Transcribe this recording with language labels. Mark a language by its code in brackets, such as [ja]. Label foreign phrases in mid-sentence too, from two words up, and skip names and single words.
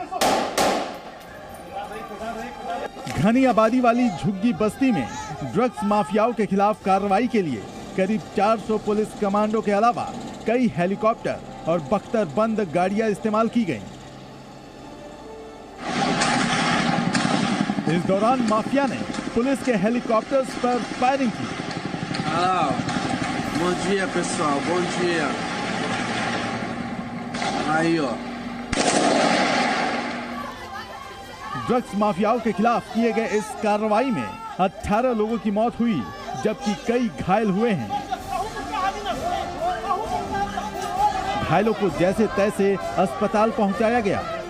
[hi] घनी आबादी वाली झुग्गी बस्ती में ड्रग्स माफियाओं के खिलाफ कार्रवाई के लिए करीब 400 पुलिस कमांडो के अलावा कई हेलीकॉप्टर और बख्तरबंद गाड़ियां इस्तेमाल की गईं। इस दौरान माफिया ने पुलिस के हेलीकॉप्टर्स पर फायरिंग की। [pt] Bom dia, pessoal. Bom dia. Aí, ó. [hi] ड्रग्स माफियाओं के खिलाफ किए गए इस कार्रवाई में 18 लोगों की मौत हुई, जबकि कई घायल हुए हैं। घायलों को जैसे तैसे अस्पताल पहुंचाया गया।